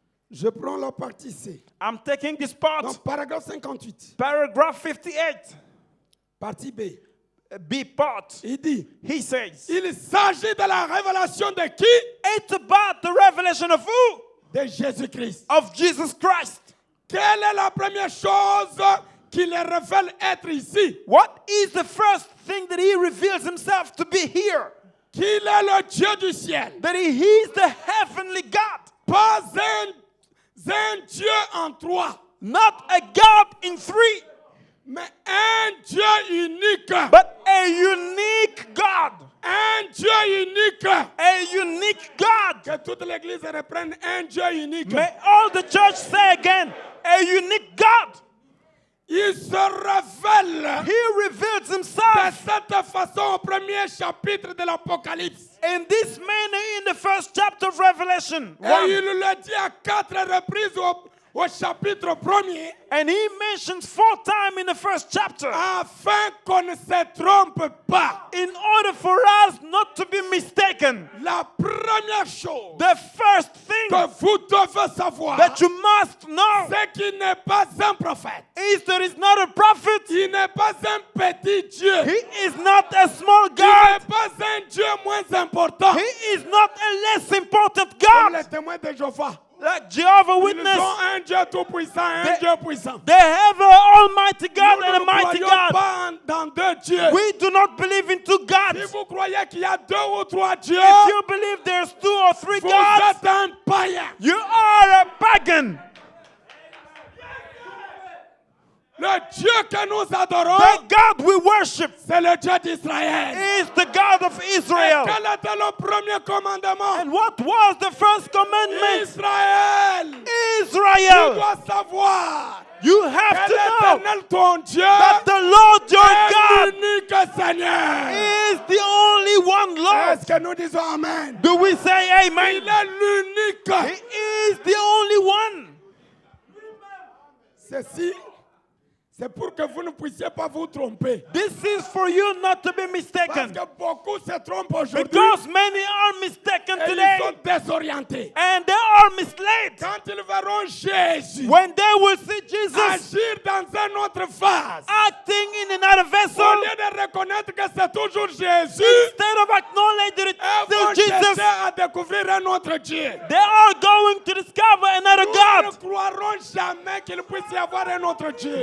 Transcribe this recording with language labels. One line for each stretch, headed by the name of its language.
French: je prends la partie C.
English: I'm taking this part.
French: Dans paragraphe 58,
English: Paragraph 58,
French: partie B,
English: B part.
French: il dit,
English: He says,
French: il s'agit de la révélation de qui?
English: it's about the revelation of who?
French: De Jésus-Christ.
English: Of Jesus Christ.
French: Quelle est la première chose qu'il révèle être ici?
English: What is the first thing that he reveals himself to be here?
French: Qu'il est le Dieu du ciel.
English: That he is the heavenly God.
French: Pas un Dieu en trois,
English: Not a God in three,
French: mais un Dieu unique.
English: but a unique God.
French: Un Dieu unique.
English: A unique God.
French: Que toute l'église reprenne un Dieu unique.
English: May all the church say again, a unique God.
French: Il se révèle
English: He reveals
French: de
English: himself
French: cette façon au premier chapitre de l'Apocalypse.
English: in this manner in the first chapter of Revelation.
French: Et il le dit à 4 reprises au chapitre 1er,
English: And he mentions 4 times in the first chapter
French: afin qu'on ne se trompe pas.
English: in order for us not to be mistaken.
French: La première chose
English: The first thing
French: que vous devez savoir,
English: that you must know
French: c'est qu'il n'est pas un prophète.
English: is that he's not a prophet.
French: Il n'est pas un petit Dieu.
English: He is not a small
French: Il
English: God.
French: n'est pas un Dieu moins important.
English: He is not a less important
French: Comme
English: God.
French: les témoins de Jéhovah.
English: Like Jehovah
French: Ils
English: Witness,
French: ont un Dieu tout-puissant, un
English: They-
French: Dieu puissant.
English: they have an almighty God
French: Nous
English: and a
French: ne
English: mighty
French: croyons
English: God.
French: pas dans deux dieux.
English: We do not believe in two
French: Si
English: gods.
French: vous croyez qu'il y a 2 ou 3 dieux,
English: If you believe there's 2 or 3
French: vous
English: gods,
French: êtes un païen.
English: you are a pagan.
French: Le Dieu que nous adorons,
English: The God we worship
French: c'est le Dieu d'Israël.
English: is the God of Israel.
French: Quel était le premier commandement?
English: And what was the first commandment?
French: Israël, tu
English: Israel,
French: dois savoir
English: you have
French: que
English: to know
French: l'Éternel ton Dieu
English: that the Lord your
French: est
English: God
French: l'unique Seigneur.
English: is the only one Lord.
French: Est-ce que nous disons Amen?
English: Do we say
French: Il
English: amen?
French: est l'unique.
English: He is the only one.
French: Ceci, c'est pour que vous ne puissiez pas vous tromper.
English: This is for you not to be
French: Parce
English: mistaken.
French: que beaucoup se trompent aujourd'hui
English: Because many are mistaken
French: et
English: today
French: ils sont désorientés.
English: and they are misled.
French: Quand ils verront Jésus
English: When they will see Jesus
French: agir dans une autre phase,
English: acting in another
French: au
English: vessel,
French: lieu de reconnaître que c'est toujours Jésus,
English: instead of acknowledging it
French: ils vont
English: still Jesus,
French: chercher à découvrir un autre Dieu.
English: they are going to discover another
French: Nous ne
English: God.
French: croirons jamais qu'il puisse y avoir un autre Dieu.